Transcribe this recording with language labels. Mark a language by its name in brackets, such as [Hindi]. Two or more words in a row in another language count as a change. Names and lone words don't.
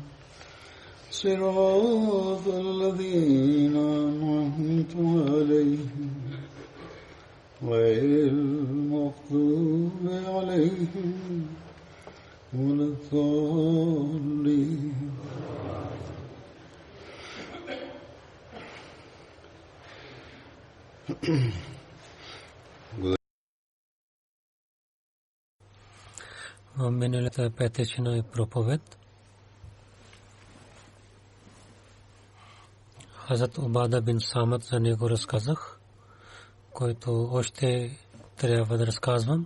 [Arabic] صراط الذين أنعمت عليهم غير المغضوب عليهم ولا الضالين. [Bulgarian] Миналата петъчна проповед Хазрат Убада бин Самат за него разказах, който още трябва да разказвам.